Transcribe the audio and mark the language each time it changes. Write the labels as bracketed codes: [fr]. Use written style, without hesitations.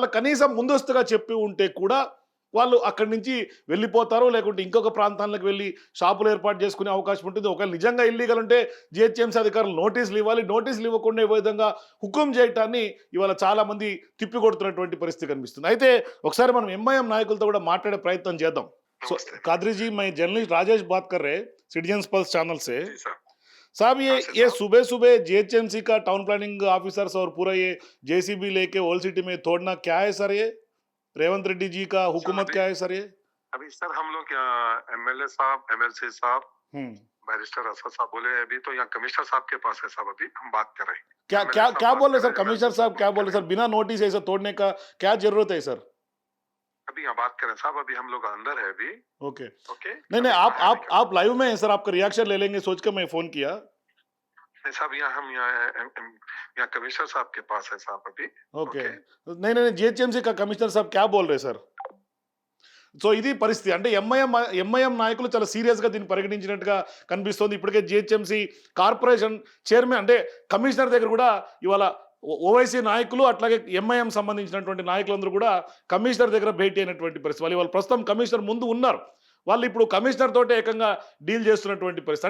[te] వాళ్ళ కనీసం ముందస్తుగా చెప్పి ఉంటే కూడా వాళ్ళు అక్కడి నుంచి వెళ్ళిపోతారు, లేకుంటే ఇంకొక ప్రాంతాలకు వెళ్ళి షాపులు ఏర్పాటు చేసుకునే అవకాశం ఉంటుంది. ఒకవేళ నిజంగా ఇల్లీగల్ ఉంటే జిహెచ్ఎంసీ అధికారులు నోటీసులు ఇవ్వాలి. నోటీసులు ఇవ్వకుండా ఈ విధంగా హుకుం చేయటాన్ని ఇవాళ చాలామంది తిప్పికొడుతున్నటువంటి పరిస్థితి కనిపిస్తుంది. అయితే ఒకసారి మనం ఎంఐఎం నాయకులతో కూడా మాట్లాడే ప్రయత్నం చేద్దాం. [hi] సో कादरी जी, मैं जर्नलिस्ट राजेश बात कर रहे, सिटीजन पल्स चैनल से। साहब ये सुबह सुबह जीएचएमसी का टाउन प्लानिंग ऑफिसर्स और पूरा ये जेसीबी लेके ओल्ड सिटी में तोड़ना क्या है सर? ये रेवंत रेड्डी जी का हुकूमत क्या है सर? ये अभी सर हम लोग एमएलए साहब, एमएलसी साहब, बैरिस्टर असद साहब बोले, अभी तो यहाँ कमिश्नर साहब के पास है साहब, अभी हम बात कर रहे हैं। क्या क्या क्या बोल रहे सर कमिश्नर साहब? क्या बोल रहे सर? बिना नोटिस ऐसा तोड़ने का क्या जरूरत है सर? अभी यहाँ बात करें साहब, अभी हम लोग अंदर है अभी। ओके ओके, नहीं नहीं, आप लाइव में हैं सर, आपका रिएक्शन ले लेंगे सोच कर मैं फोन किया। नहीं साहब, यहाँ हम यहाँ कमिश्नर साहब के पास है साहब अभी। ఓకే नहीं नहीं, జిహెచ్ఎంసీ का कमिश्नर साहब क्या बोल रहे सर? [te] సో ఇది పరిస్థితి. అంటే ఎంఐఎం నాయకులు చాలా సీరియస్గా దీన్ని పరిగణించినట్టుగా కనిపిస్తోంది. ఇప్పటికే జిహెచ్ఎంసీ కార్పొరేషన్ చైర్మన్ అంటే కమిషనర్ దగ్గర కూడా ఇవాళ ఓవైసీ నాయకులు అట్లాగే ఎంఐఎం సంబంధించినటువంటి నాయకులందరూ కూడా కమిషనర్ దగ్గర భేటీ అయినటువంటి పరిస్థితి. వాళ్ళు ప్రస్తుతం కమిషనర్ ముందు ఉన్నారు. వాళ్ళు ఇప్పుడు కమిషనర్ తోటే ఏకంగా డీల్ చేస్తున్నటువంటి పరిస్థితి.